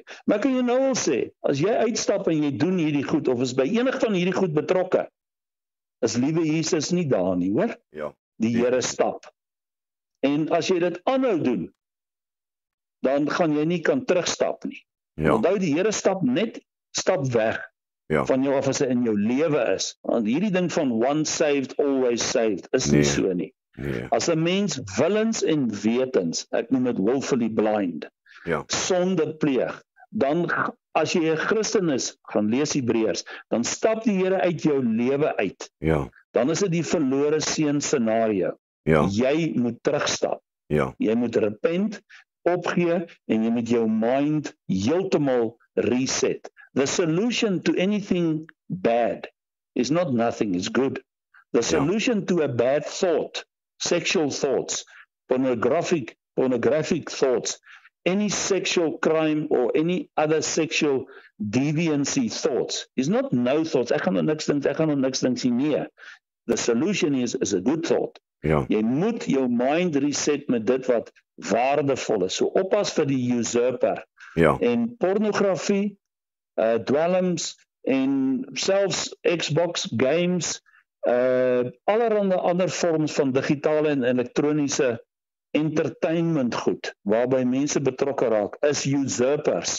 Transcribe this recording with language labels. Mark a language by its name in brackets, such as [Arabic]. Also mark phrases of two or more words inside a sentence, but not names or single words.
[Afrikaans] Maar ek kan jou nou al sê, as jy uitstap en jy doen hierdie goed, of is by enig van hierdie goed betrokke, is liewe Jesus nie daar nie, hoor? Die Here stap. En as jy dit aanhou doen, dan gaan jy nie kan terugstap nie. Onthou, die Here stap weg van jou af as hy in jou lewe is. Want hierdie ding van [English] once saved, always saved, [Afrikaans] is nie so nie. As 'n mens willens en wetens, ek noem dit [English] willfully blind, [Afrikaans] sonde pleeg, dan as jy 'n Christen is, gaan lees Hebreërs, dan stap die Here uit jou lewe uit. Dan is dit die verlore seun scenario. Jy moet terugstap. Jy moet repent, opgee, en jy moet jou mind heeltemal reset. [English] The solution to anything bad is not nothing, it's good. The solution to a bad thought, sexual thoughts, pornographic thoughts, any sexual crime or any other sexual deviancy thoughts, is not no thoughts. [Afrikaans] Ek gaan nou niks dink, nie. [English] the solution is a good thought. [Afrikaans] Ja. Jy moet jou mind reset met dit wat waardevol is. So oppas vir die usurper. Ja. En pornografie, dwelms en selfs Xbox games, allerhande ander vorms van digitale en elektroniese entertainment goed waarby mense betrokke raak is usurpers.